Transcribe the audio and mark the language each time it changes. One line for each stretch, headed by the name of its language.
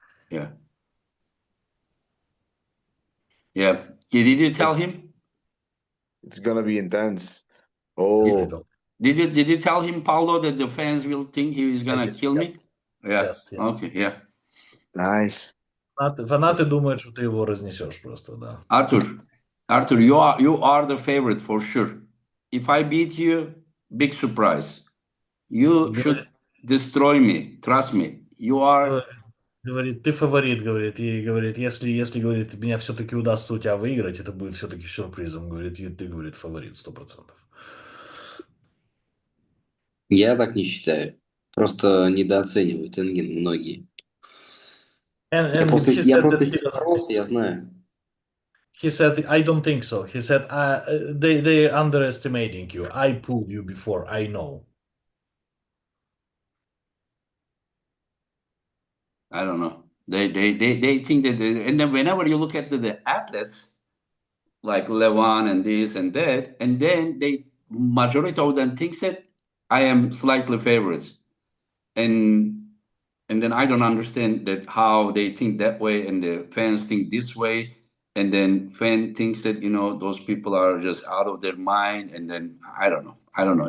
English: Yeah. Yeah. Did you tell him? It's gonna be intense. Oh, Did you tell him, Pavlo, that the fans will think he is gonna kill me? Yes. Yeah. Yes, yeah. Okay. Yeah. nice.
Russian: Фанаты думают, что ты его разнесешь просто, да.
English: Arthur, you are the favorite for sure. If I beat you, big surprise. You should destroy me. Trust me. You are.
Russian: Говорит, ты фаворит, говорит, и говорит, если говорит, меня все-таки удастся у тебя выиграть, это будет все-таки сюрпризом, говорит, и ты, говорит, фаворит 100%. Я так не считаю. Просто недооценивают Энген многие. Я просто с ним боролся, я знаю.
English: He said, I don't think so. He said, they're underestimating you. I pulled you before, I know. I don't know. They think that, and then whenever you look at the athletes like Levan and this and that, and then they majority of them thinks that I am slightly favorites, and then I don't understand that how they think that way, and the fans think this way, and then fan thinks that those people are just out of their mind, and then I don't know.